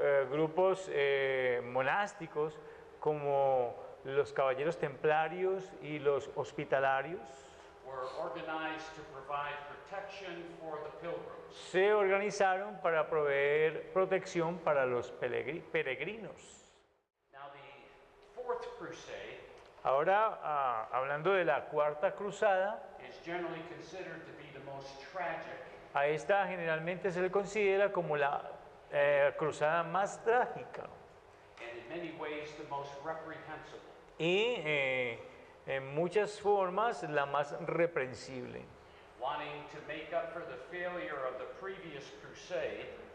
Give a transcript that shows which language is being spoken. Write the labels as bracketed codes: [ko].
[es] grupos monásticos como los caballeros templarios y los hospitalarios [en] were organized to provide protection for the pilgrims. [es] se organizaron para proveer protección para los peregrinos. [en] Now, the Fourth Crusade [es] Ahora, hablando de la Cuarta Cruzada, [en] is generally considered to be the most tragic [es] a esta generalmente se le considera como la cruzada más trágica [en] and in many ways the most reprehensible. [es] y en muchas formas la más reprensible. [en] Wanting to make up for the failure of the previous crusade,